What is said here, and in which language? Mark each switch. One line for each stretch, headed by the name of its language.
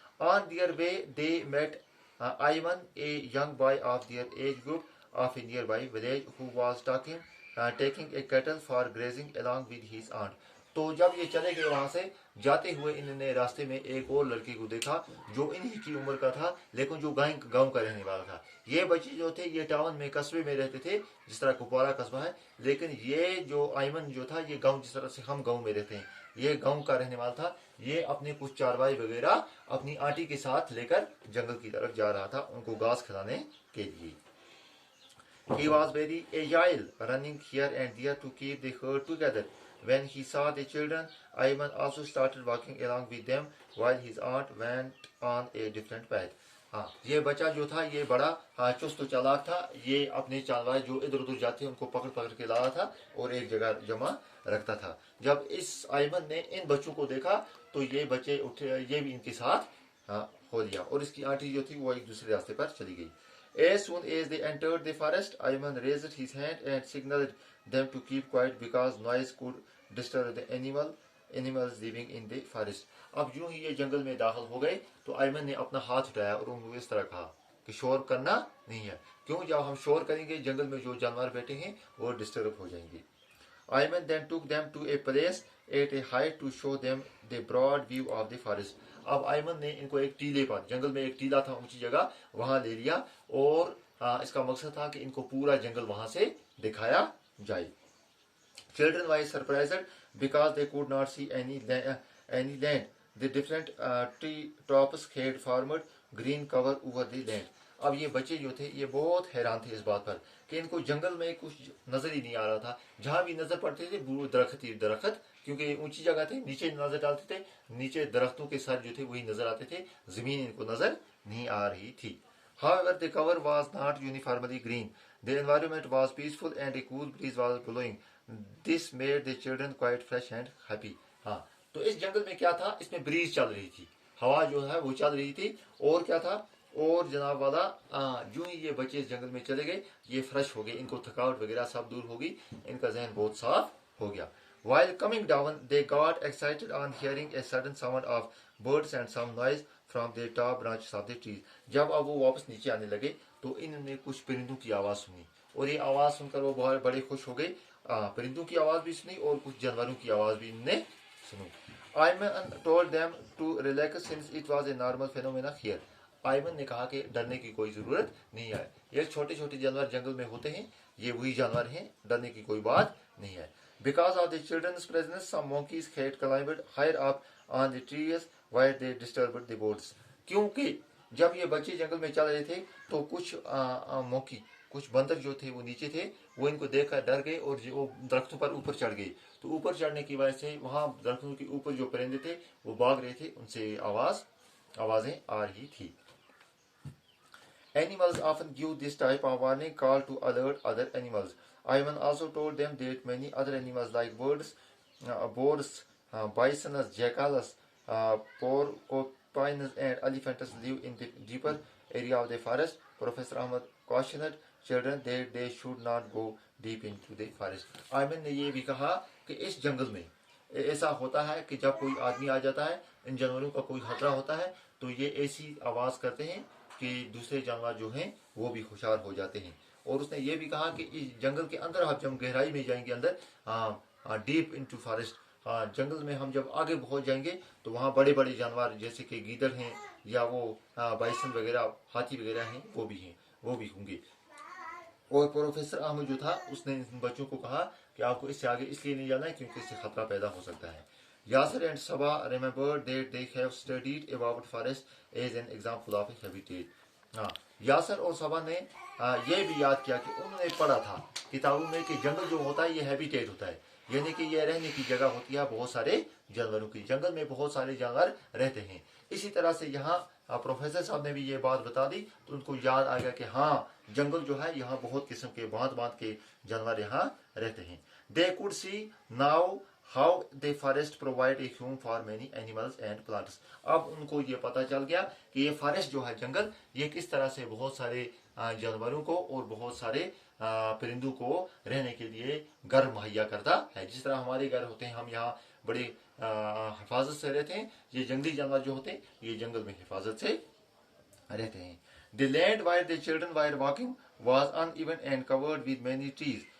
English: On their way, they met Ayman, a young boy of their age group of a nearby village, who was taking a cattle for grazing along with his aunt.
Urdu: تو جب یہ چلے گئے وہاں سے جاتے ہوئے انہوں نے راستے میں ایک اور لڑکے کو دیکھا جو انہی کی عمر کا تھا لیکن جو گاؤں کا رہنے والا تھا. یہ بچے جو تھے یہ ٹاؤن میں قصبے میں رہتے تھے جس طرح کپوارہ قصبہ ہے, لیکن یہ جو ایمن جو تھا یہ گاؤں جس طرح سے ہم گاؤں میں رہتے ہیں یہ گاؤں کا رہنے والا تھا. یہ اپنے کچھ چاروائی وغیرہ اپنی آنٹی کے ساتھ لے کر جنگل کی طرف جا رہا تھا ان کو گھاس کھلانے کے لیے.
English: He was very agile, running here and there to keep the herd together. When he saw the children, Ayman also started walking along with them while his aunt went on a different path.
Urdu: ہاں یہ بچہ جو تھا یہ بڑا چست و چالاک تھا. یہ اپنے چالوائے جو ادھر ادھر جاتے ان کو پکڑ پکڑ کے لایا تھا اور ایک جگہ جمع رکھتا تھا. جب اس ایمن نے ان بچوں کو دیکھا تو یہ بچے اٹھے, یہ بھی ان کے ساتھ ہو لیا اور اس کی آنٹی جو تھی وہ ایک دوسرے راستے پر چلی گئی.
English: As soon as they entered the forest, Ayman raised his hand and signaled them to keep quiet because noise could disturb the animals living in the forest.
Urdu: اب جو ہی یہ جنگل میں داخل ہو گئے تو ایمن نے اپنا ہاتھ اٹھایا اور ان کو اس طرح کہا کہ شور کرنا نہیں ہے, کیوں جب ہم شور کریں گے جنگل میں جو جانور بیٹھے ہیں وہ ڈسٹرب ہو جائیں گے.
English: Ayman then took them to a place at a height to show them the broad view of the forest.
Urdu: اب ایمن نے ان کو ایک ٹیلے پر, جنگل میں ایک ٹیلا تھا اونچی جگہ, وہاں لے لیا اور اس کا مقصد تھا کہ ان کو پورا جنگل وہاں سے دکھایا جائے.
English: Children were surprised because they could not see any land. The different tree tops had formed green cover over the land.
Urdu: اب یہ بچے جو تھے یہ بہت حیران تھے اس بات پر کہ ان کو جنگل میں کچھ نظر ہی نہیں آ رہا تھا. جہاں بھی نظر پڑتے تھے وہ درخت ہی درخت, کیونکہ یہ اونچی جگہ تھی, نیچے نظر ڈالتے تھے نیچے درختوں کے سر جو تھے وہی نظر آتے تھے, زمین ان کو نظر نہیں آ رہی تھی.
English: However, the cover was not uniformly green. The environment was peaceful and a cool breeze was blowing. This made the children quite fresh and happy.
Urdu: ہاں تو اس جنگل میں کیا تھا, اس میں بریز چل رہی تھی, ہوا جو ہے وہ چل رہی تھی, اور کیا تھا, اور جناب والا جو ہی یہ بچے اس جنگل میں چلے گئے یہ فریش ہو گئے, ان کو تھکاوٹ وغیرہ سب دور ہو گئی, ان کا ذہن بہت صاف ہو گیا.
English: While coming down, they got excited on hearing a sudden sound of birds and some noise from the top branches of the trees.
Urdu: جب اب وہ واپس نیچے آنے لگے تو انہوں نے کچھ پرندوں کی آواز سنی, اور یہ آواز سن کر وہ بہت بڑے خوش ہو گئے. پرندوں کی آواز بھی سنی اور کچھ جانوروں کی آواز بھی انہوں نے سنی.
English: Ayman told them to relax since it was a normal phenomena here.
Urdu: Aiman نے کہا کہ ڈرنے کی کوئی ضرورت نہیں ہے, یہ چھوٹے چھوٹے جانور جنگل میں ہوتے ہیں, یہ وہی جانور ہیں, ڈرنے کی کوئی بات نہیں ہے.
English: Because of the children's presence, some monkeys had climbed higher up on the trees where they disturbed the birds.
Urdu: کیونکہ جب یہ بچے جنگل میں چل رہے تھے تو کچھ موکی, کچھ بندر جو تھے وہ نیچے تھے, وہ ان کو دیکھ کر ڈر گئے اور وہ درختوں پر اوپر چڑھ گئے. تو اوپر چڑھنے کی وجہ سے وہاں درختوں کے اوپر جو پرندے تھے وہ بھاگ رہے تھے, ان سے آوازیں آ رہی تھی.
English: Animals often give this type of warning call to alert other animals. Ayman also told them that many other animals like birds, bisons, jackals, porcupines and elephants live in the deeper area of the forest. Professor Ahmed cautioned children that they should not go deep into the forest.
Urdu: Ayman نے یہ بھی کہا کہ اس جنگل میں ایسا ہوتا ہے کہ جب کوئی آدمی آ جاتا ہے, ان جانوروں کا کوئی خطرہ ہوتا ہے تو یہ ایسی آواز کرتے ہیں کہ دوسرے جانور جو ہیں وہ بھی ہوشیار ہو جاتے ہیں. اور اس نے یہ بھی کہا کہ اس جنگل کے اندر ہم جب گہرائی میں جائیں گے اندر
English: deep into forest,
Urdu: جنگل میں ہم جب آگے پہنچ جائیں گے تو وہاں بڑے بڑے جانور جیسے کہ گیدڑ ہیں یا وہ بائسن وغیرہ ہاتھی وغیرہ ہیں وہ بھی ہوں گے. اور پروفیسر احمد جو تھا اس نے ان بچوں کو کہا کہ آپ کو اس سے آگے اس لیے نہیں جانا ہے کیونکہ اس سے خطرہ پیدا ہو سکتا ہے.
English: Yasser and Saba remembered that they have studied about forest as an example of a habitat.
Urdu: Yasir اور صبا نے یہ بھی یاد کیا کہ انہوں نے پڑھا تھا کتابوں میں کہ جنگل جو ہوتا ہے یہ ہیبیٹیٹ ہوتا ہے, یعنی کہ یہ رہنے کی جگہ ہوتی ہے بہت سارے جانوروں کی, جنگل میں بہت سارے جانور رہتے ہیں. اسی طرح سے یہاں پروفیسر صاحب نے بھی یہ بات بتا دی تو ان کو یاد آ گیا کہ ہاں جنگل جو ہے یہاں بہت قسم کے بھانت کے جانور یہاں رہتے ہیں.
English: They could see now how the forest provide a home for many animals and plants.
Urdu: اب ان کو یہ پتہ چل گیا کہ یہ فارسٹ جو ہے جنگل یہ کس طرح سے بہت سارے جانوروں کو اور بہت سارے پرندوں کو رہنے کے لیے گھر مہیا کرتا ہے. جس طرح ہمارے گھر ہوتے ہیں, ہم یہاں بڑے حفاظت سے رہتے ہیں, یہ جنگلی جانور جو ہوتے ہیں یہ جنگل میں حفاظت سے رہتے ہیں.
English: The land where the children were walking was uneven and covered with many trees.